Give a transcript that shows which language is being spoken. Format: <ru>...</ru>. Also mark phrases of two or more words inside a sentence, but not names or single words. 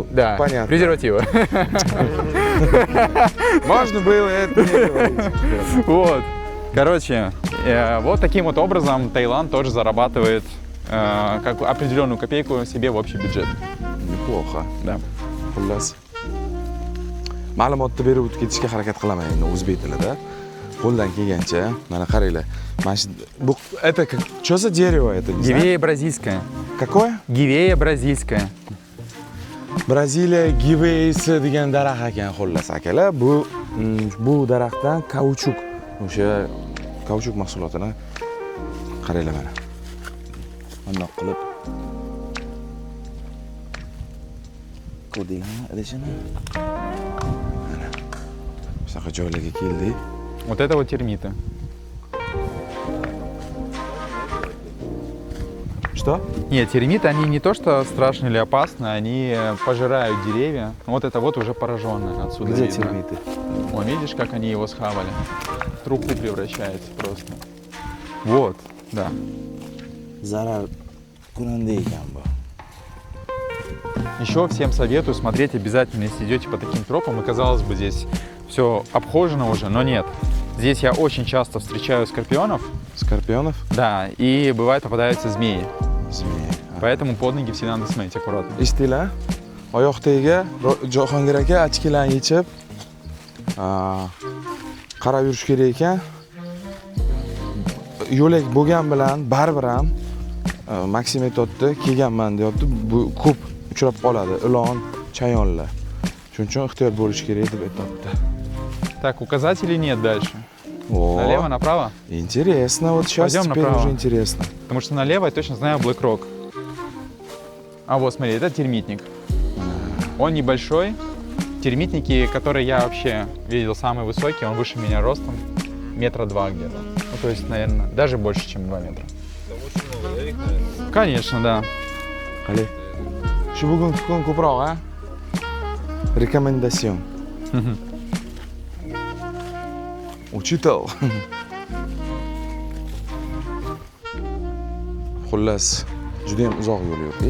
<ru>да, понятно. Презервативы. Можно было это не говорить. Вот. Короче, вот таким вот образом Таиланд тоже зарабатывает как определенную копейку себе в общий бюджет. Неплохо. Да.</ru> <uz>Xullas. Ma'lumotni berib o'tib ketishga harakat qilaman endi o'zbek tilida. Qo'ldan kelgancha, mana qaranglar. Mana bu</uz> <ru>это что за дерево это? Гивея бразильская. Какое? Гивея бразильская.</ru> <uz>Braziliya giveysi degan daraxt ekan xullas akalar. Bu daraxtdan kauchuk, o'sha kauchuk mahsulotini qaranglar mana. Bundoq qilib ko'rdinglarmi idishini? Mana. Shunaqa joylarga keldik.</uz> <ru>Вот это вот термиты. Что? Нет, термиты, они не то что страшны или опасны, они пожирают деревья. Вот это вот уже пораженное отсюда. Где видно. термиты? Вон, видишь, как они его схавали? В труху превращается просто. Вот, да.</ru> <uz>Zarar ko'rindi ekan bu.</uz> <ru>Еще всем советую смотреть обязательно, если идете по таким тропам. И казалось бы, здесь все обхожено уже, но нет. Здесь я очень часто встречаю скорпионов. Скорпионов? Да, и бывает попадаются змеи. Zmeyi. Поэтому под ноги всегда надо смотреть аккуратно.</ru> <uz>Eshitdinglar? Oyoq tagiga Jahongir aka ochkilarni yechib qarab yurish kerak ekan. Yo'lak bo'lgan bilan baribir ham Maxim aytayapti, kelganman deyapti. Bu ko'p uchrab qoladi, ilon, chayonlar. Shuning uchun ehtiyot bo'lish kerak deb aytayapti.</uz> <ru>Так, указателей нет дальше. О, Налево, направо? Интересно, вот сейчас Пойдем теперь направо. уже интересно. Потому что налево я точно знаю Black Rock. А вот смотри, это термитник. Он небольшой. Термитники, которые я вообще видел, самый высокий, он выше меня ростом. 2 метра где-то. Ну, то есть, наверное, даже больше, чем 2 метра. Конечно, да.</ru> <uz>Qani. Shu bugungi kun ko'proq, ha? Rekomendatsiyon. Uchitel. Xullas, juda ham uzoq yo'l yurdik.</uz>